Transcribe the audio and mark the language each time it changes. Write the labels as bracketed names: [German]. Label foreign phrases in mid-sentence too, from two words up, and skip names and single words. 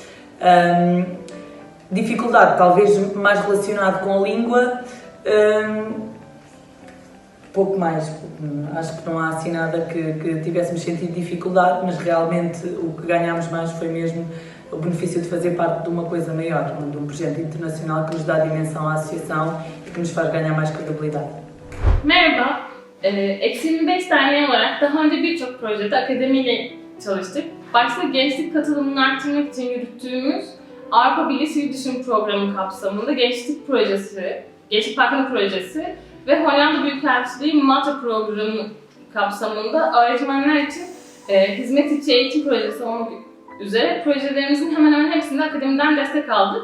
[Portuguese] Dificuldade talvez mais relacionado com a língua, pouco mais, acho que não há assim nada que tivéssemos sentido dificuldade, mas realmente o que ganhámos mais foi mesmo o benefício de fazer parte de uma coisa maior, de um projeto internacional que nos dá dimensão à associação e que nos faz ganhar mais credibilidade. [Turkish] Merhaba, Eksi 25 derneği olarak daha önce birçok projede akademiyle çalıştık. Başta gençlik katılımını arttırmak için yürüttüğümüz Avrupa Birliği Sivil Düşün Programı kapsamında Gençlik Projesi, Gençlik Parkı'nın projesi ve Hollanda Büyükelçiliği Malta Programı kapsamında öğretmenler için hizmet içi eğitim projesi olmak üzere projelerimizin hemen hemen hepsinde akademiden destek aldık.